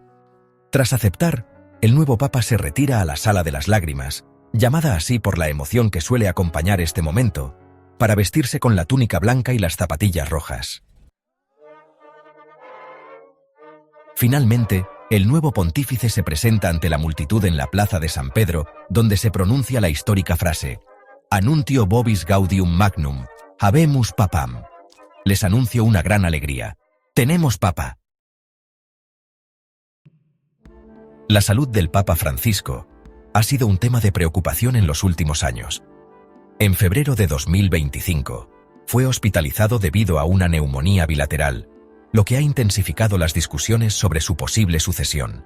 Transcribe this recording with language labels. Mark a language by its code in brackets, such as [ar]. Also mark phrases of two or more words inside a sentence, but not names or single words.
[es] Tras aceptar, el nuevo papa se retira a la Sala de las Lágrimas, llamada así por la emoción que suele acompañar este momento, para vestirse con la túnica blanca y las zapatillas rojas. Finalmente, el nuevo pontífice se presenta ante la multitud en la plaza de San Pedro, donde se pronuncia la histórica frase [la] «Anuntio vobis gaudium magnum, habemus papam». [es] Les anuncio una gran alegría. ¡Tenemos papa! La salud del Papa Francisco ha sido un tema de preocupación en los últimos años, En febrero de 2025, fue hospitalizado debido a una neumonía bilateral, lo que ha intensificado las discusiones sobre su posible sucesión.